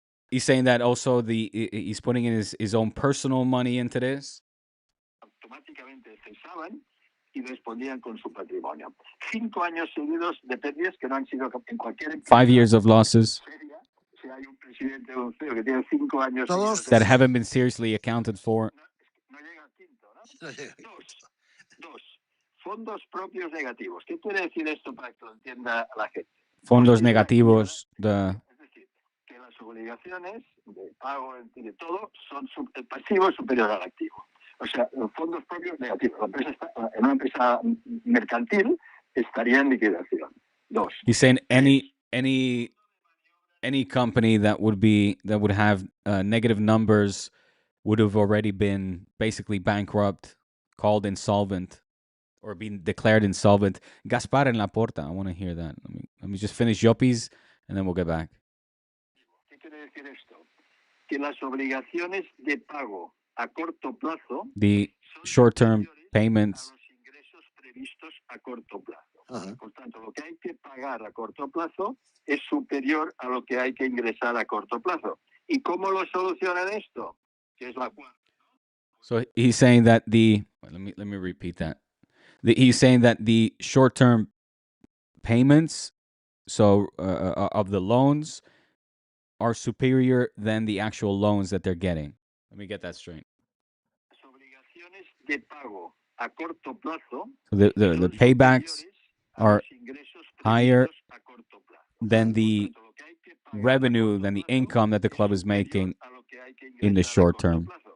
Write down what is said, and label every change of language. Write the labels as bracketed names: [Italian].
[English] He's saying that also he's putting in his own personal money into this. [Spanish] Automáticamente cesaban y respondían con su patrimonio. 5 años seguidos de pérdidas que no han sido en cualquier... [English] 5 years of losses. [Spanish] Si hay un presidente o un CEO que tiene 5 años [English] that haven't been seriously accounted for. [Spanish] No llega al quinto, ¿no? Dos. Fondos propios negativos. ¿Qué quiere decir esto para que lo entienda la gente? Fondos negativos. Es decir, que las obligaciones de pago de todo son el pasivo superior al activo. O sea, los fondos propios negativos. La empresa en una empresa mercantil estaría en liquidación. 2. [English] He's saying any company that would have negative numbers would have already been basically bankrupt, called insolvent, or been declared insolvent. Gaspar and Laporta, I want to hear that. Let me just finish Yoppies, and then we'll get back. [Spanish] ¿Qué quiere decir esto? Que las obligaciones de pago a corto plazo, [English] the short-term payments, [Spanish] a los ingresos previstos a corto plazo. Por tanto, lo que hay que pagar a corto plazo es superior a lo que hay que ingresar a corto plazo. ¿Y cómo lo solucionan esto? Que es la cuarta. [English] So he's saying that let me repeat that. He's saying that the short-term payments, so of the loans, are superior than the actual loans that they're getting. Let me get that straight. [Spanish] Las obligaciones de pago a corto plazo, [English] so the paybacks are higher than the revenue, than the income that the club is making in the short term.